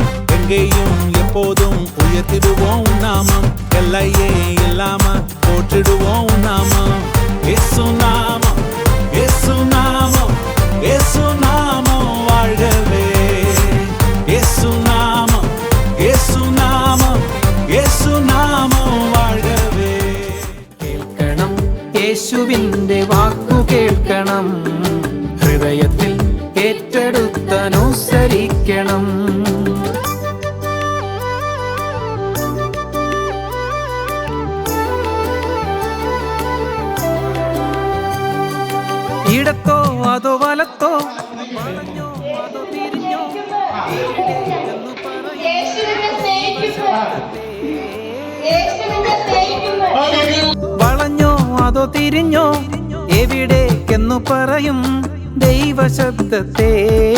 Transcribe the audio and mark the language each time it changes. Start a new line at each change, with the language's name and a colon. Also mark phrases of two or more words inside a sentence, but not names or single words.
Tamil: எங்கேயும் எப்போதும் உயர்த்திடுவோம் நாமம், எல்லையே இல்லாமல் போற்றிடுவோம் நாமம். இயேசு நாமம், இயேசு நாமம், இயேசு நாமம் வாழ்கவே. இயேசு நாமம், இயேசு நாமம், இயேசு நாமம் வாழ்கவே.
Malayalam: കേൾക്കണം യേശുവിൻ്റെ വാക്കു കേൾക്കണം, ഹൃദയത്തിൽ ഏറ്റെടുത്തനുസരിക്കണം. ഇടത്തോ അതോ വലത്തോ, വളഞ്ഞോ അതോ തിരിഞ്ഞോ, വളഞ്ഞോ അതോ തിരിഞ്ഞോ, എവിടേക്കെന്നു പറയും ദൈവശബ്ദത്തെ.